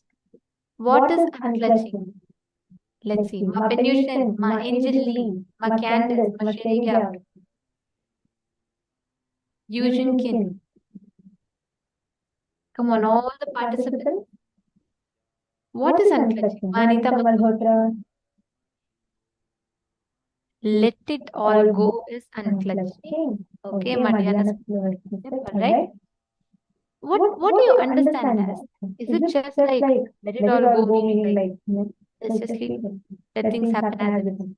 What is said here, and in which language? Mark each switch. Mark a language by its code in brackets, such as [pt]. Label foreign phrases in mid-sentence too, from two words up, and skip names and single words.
[en] What is unclutching? Let's see. Ma Penusian, Ma Angel Lee, Ma Candace, Ma Sherry Gab, Eugene Kin. Come on, all the participants. What is unclutching? Ma Anita Malhotra. Let it all go is unclutching. Okay, Madhyana. Right? What do you understand as? Is it just like let it all go, meaning like let's just let things happen as it is?